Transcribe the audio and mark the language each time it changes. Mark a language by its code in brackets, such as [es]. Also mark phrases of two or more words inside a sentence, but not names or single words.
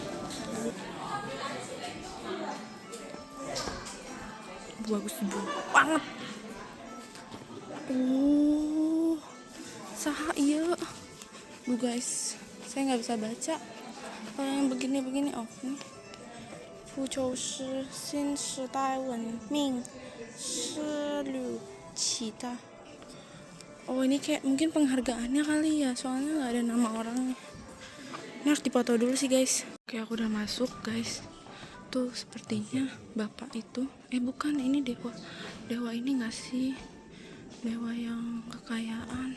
[id] Bagus banget. [su] Saha iya. [id] Duh guys, saya nggak bisa baca. Kalau yang begini-begini nih. [zh] 不求是新时代文明是旅期待. [id] Oh, ini kayak mungkin penghargaannya kali ya, soalnya nggak ada nama orangnya. Ini harus dipoto dulu sih guys. Oke, aku udah masuk guys. Tuh sepertinya bapak itu, bukan, ini dewa ini nggak sih, dewa yang kekayaan.